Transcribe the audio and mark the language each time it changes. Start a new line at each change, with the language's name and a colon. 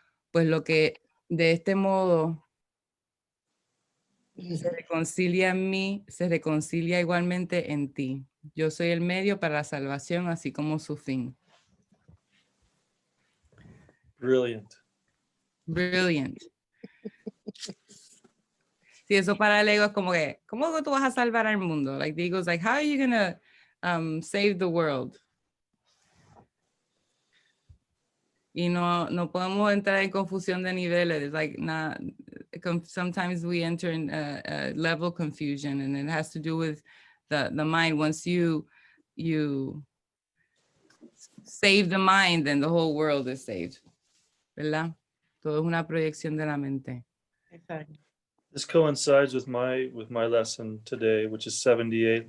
Spanish: Pues lo que de este modo se reconcilia en mí, se reconcilia igualmente en ti. Yo soy el medio para la salvación, así como su fin.
English: Brilliant. Brilliant.
Spanish: Sí, eso para el ego es como que, ¿cómo tú vas a salvar al mundo?
English: Like the ego's like, how are you gonna save the world?
Spanish: Y no podemos entrar en confusión de niveles.
English: It's like sometimes we enter in a level confusion, and it has to do with the mind. Once you save the mind, then the whole world is saved. ¿Verdad?
Spanish: Todo es una proyección de la mente.
English: Exactly. This coincides with my lesson today, which is 78.